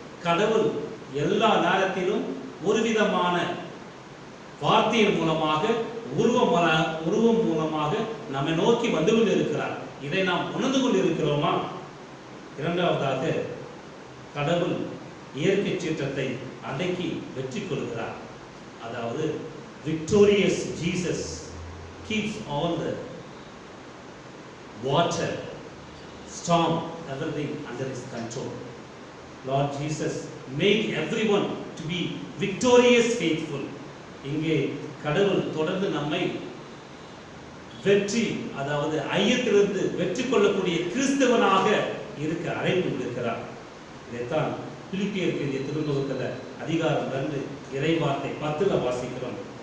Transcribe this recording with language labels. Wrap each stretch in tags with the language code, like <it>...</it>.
<ta>கடவுள் எல்லா நேரத்திலும் ஒரு விதமான வார்த்தையின் மூலமாக உருவம் மூலமாக நம்மை நோக்கி வந்து கொண்டு இருக்கிறார். இதை நாம் உணர்ந்து கொண்டு இருக்கிறோமா? இரண்டாவதாக, கடவுள் இயற்கை சீற்றத்தை அடக்கி வெற்றி கொள்கிறார். அதாவது</ta> <en>victorious Jesus keeps all the water, storm, everything under his control. Lord Jesus made everyone to be victorious, faithful.</en> <ta>இங்கே கடவுள் தொடர்ந்து நம்மை வெற்றி, அதாவது ஐயத்திலிருந்து வெற்றி கொள்ளக்கூடிய கிறிஸ்தவனாக இருக்க அழைப்பு விடுக்கிறார். இதைத்தான் பிலிப்பியருக்கு எழுதிய திருமுகத்தில் அதிகாரம் 2 இறைவார்த்தை 10 வாசிக்கிறோம்.</ta>